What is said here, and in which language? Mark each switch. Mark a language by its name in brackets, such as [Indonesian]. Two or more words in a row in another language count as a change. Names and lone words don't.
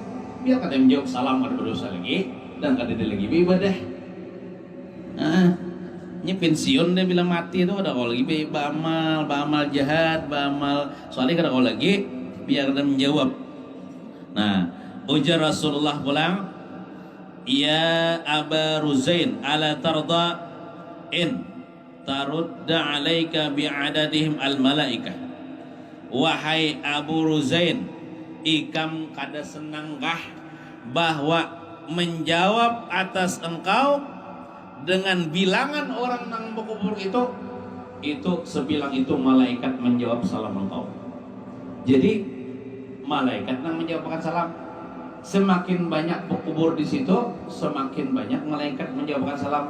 [Banjar] Biar kada menjawab salam kada berdosa lagi dan kada ada lagi beribadah. Ini pensiun dia bilang mati itu ada kau lagi beramal jahat, beramal soalnya kada kau lagi biar kada menjawab. Nah, ujar Rasulullah pulang, [Arabic] يا أبا رزين ألا ترضى أن ترد عليك بعددهم الملائكة. [Banjar] Wahai Abu Ruzain, ikam kada senangkah bahwa menjawab atas engkau dengan bilangan orang nang berkubur itu sebilang itu malaikat menjawab salam engkau. Jadi malaikat nang menjawabkan salam. Semakin banyak berkubur di situ, semakin banyak malaikat menjawabkan salam.